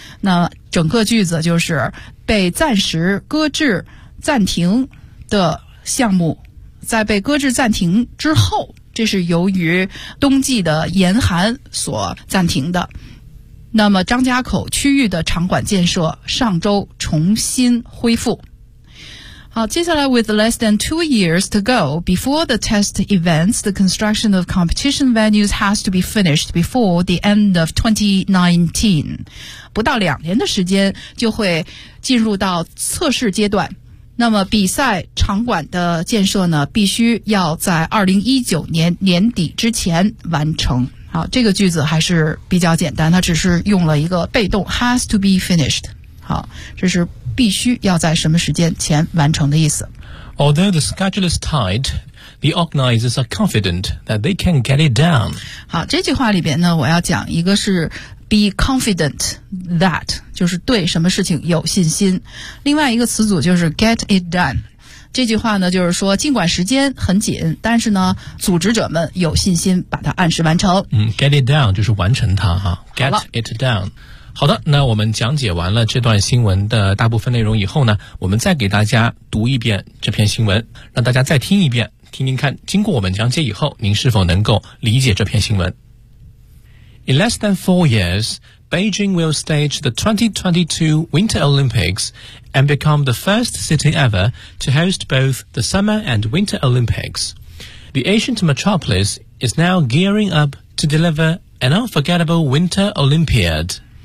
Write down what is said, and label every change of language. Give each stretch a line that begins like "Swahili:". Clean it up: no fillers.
Chinese: 那整个句子就是被暂时搁置暂停的项目在被搁置暂停之后，这是由于冬季的严寒所暂停的。那么张家口区域的场馆建设上周重新恢复。好，接下来
English: with less than 2 years to go before the test events, the construction of competition venues has to be finished before the end of 2019.
Chinese: 不到2年的时间就会进入到测试阶段。那么比赛场馆的建设呢必须要在2019年年底之前完成。好，这个句子还是比较简单，它只是用了一个被动
English: has to be finished。
Chinese: 好，这是必须要在什么时间前完成的意思。
English: Although the schedule is tight, the organizers are confident that they can get it done.
Chinese: 好，这句话里边呢，我要讲一个是
English: be confident that，
Chinese: 就是对什么事情有信心。另外一个词组就是
English: get it done。
Chinese: 这句话呢，就是说尽管时间很紧，但是呢，组织者们有信心把它按时完成。
English: Get it done
Chinese: 就是完成它哈。Get it done。好的，那我们讲解完了这段新闻的大部分内容以后呢，我们再给大家读一遍这篇新闻，让大家再听一遍，听听看经过我们讲解以后您是否能够理解这篇新闻。
English: In less than 4 years, Beijing will stage the 2022 Winter Olympics and become the first city ever to host both the Summer and Winter Olympics. The ancient metropolis is now gearing up to deliver an unforgettable Winter Olympiad.